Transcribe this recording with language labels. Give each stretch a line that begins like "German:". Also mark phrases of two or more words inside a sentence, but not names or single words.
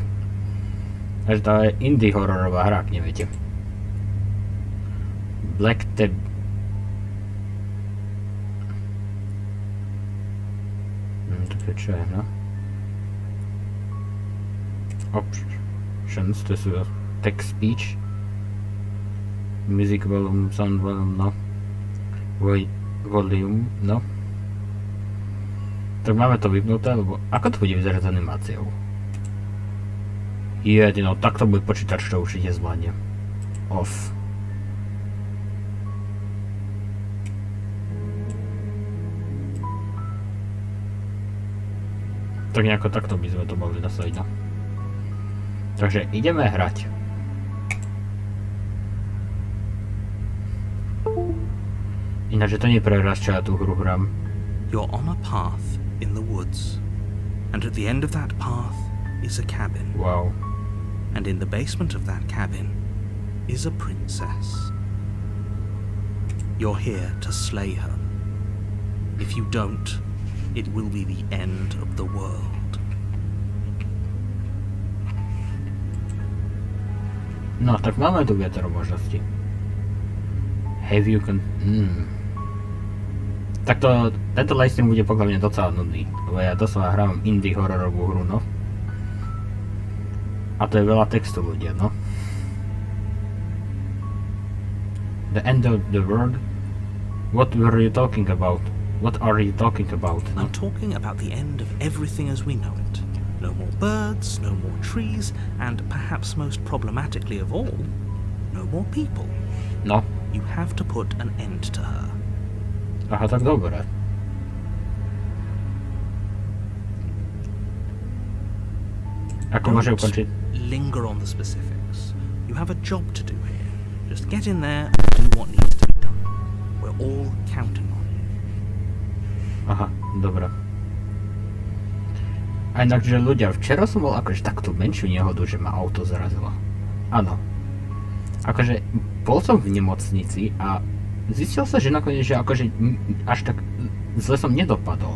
Slovak: takže to je indie hororová hra, ak neviete. Black Tab... čo je, no? Options, to sú
English: text speech, music volume, sound volume,
Slovak: no. Volume, no. Tak máme to vypnuté, lebo ako to bude vyzerať s animáciou? No, takto bude počítač, to určite zvládne. Off. Tak nejako takto by sme to mohli nastaviť, no. Takže ideme hrať. Ináč to nie je prvý raz, čo ja tú hru hrám.
English: You're on a path in the woods, and at the end of that path is a cabin. Wow. And in the basement of that cabin is a princess. You're here to slay her. If you don't, it will be the end of the world.
Slovak: No, tak máme tu viacero možností.
English: Have you
Slovak: Tak tento livestream bude podľa mňa docela nudný, lebo ja doslova hrám indie hororovú hru, no. A to je veľa textu, ľudia, no.
English: The end of the world? What were you talking about? What are you talking about?
Slovak: No?
English: I'm talking about the end of everything as we know it. No more birds, no more trees, and perhaps most problematically of all, no more people.
Slovak: No.
English: You have to put an end to her.
Slovak: Aha, tak dobre. Ako môže ukončiť?
English: Linger on the specifics. You have a job to do here. Just get in there and do what needs to be done. We're all counting on you.
Slovak: Aha, dobre. A inak, že ľudia, včera som bol akože takú menšiu nehodu, že ma auto zrazilo. Áno. Akože bol som v nemocnici a zistil sa, že nakoniec, že akože až tak zle som nedopadol.